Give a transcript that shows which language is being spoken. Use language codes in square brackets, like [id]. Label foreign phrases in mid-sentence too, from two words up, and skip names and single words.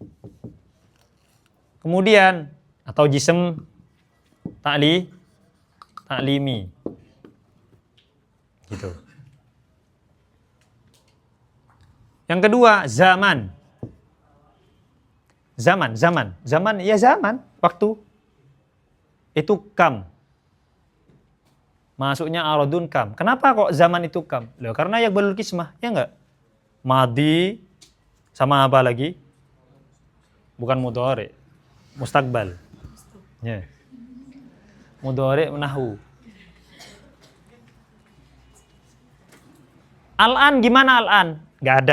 [id] Kemudian atau jism taklimi. Gitu. Yang kedua, zaman. Zaman, ya zaman, waktu. Itu kam. Masuknya [ar] عرض كم. [id] Kenapa kok zaman itu kam? Loh, karena [ar] يقبل القسمة, [id] ya enggak? Madi sama apa lagi? Bukan [ar] مضارع مستقبل. [id] Ya. [ar] مضارع نحو. [id] Al-an gimana al-an? Enggak ada.